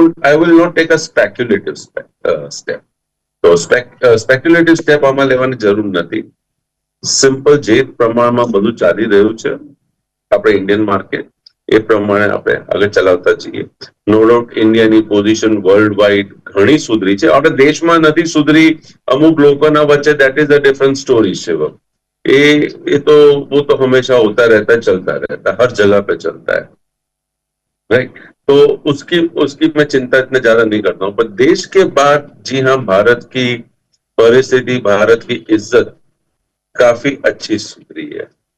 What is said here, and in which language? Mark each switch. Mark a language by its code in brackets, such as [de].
[en] I will not take a speculative step. [gu] તો સ્પેક્યુલેટિવ step આમાં લેવાની જરૂર નથી. સિમ્પલ જે પ્રમાણમાં બધું ચાલી રહ્યું છે આપણે ઇન્ડિયન માર્કેટ, એ પ્રમાણે આપણે આગળ ચલાવતા જઈએ. નો ડાઉટ ઇન્ડિયાની પોઝિશન વર્લ્ડ વાઇડ ઘણી સુધરી છે. આપણે દેશમાં નથી સુધરી, અમુક લોકોના વચ્ચે [en] that is a different story [gu] છે. [hi] ये तो वो तो हमेशा होता रहता है, चलता रहता है, हर जगह पे चलता है, राइट. तो उसकी उसकी मैं चिंता इतने ज्यादा नहीं करता हूँ. पर देश के बाद जी हाँ, भारत की परिस्थिति, भारत की इज्जत काफी अच्छी सुधरी है.